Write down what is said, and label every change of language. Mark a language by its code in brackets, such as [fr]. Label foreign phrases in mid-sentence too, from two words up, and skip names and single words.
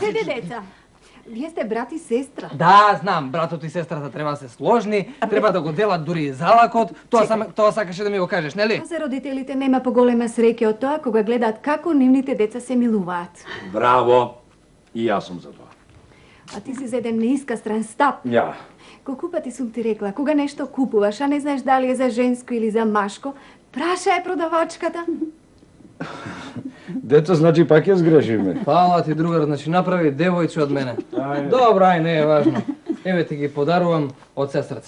[mk] Седе, деца. Вие сте брат и сестра. Да, знам, братот и сестрата треба да се сложни, треба да го делат дури и залакот. Тоа сакаше да ми го кажеш, нели? А за родителите нема поголема среќа од тоа кога гледаат како нивните деца се милуваат. Браво! И јас сум за тоа. [sr] a ti si za jedan neiskastran stav. Ja. [mk] Колку пати сум ти рекла, кога нешто купуваш, а не знаеш дали е за женско или за машко, прашај продавачката. Дето, значи пак ја сгрешивме. Фала ти, другар, значи направи девојче од мене. Добро, ај, не е важно. Еве ти ги подарувам од сестрце.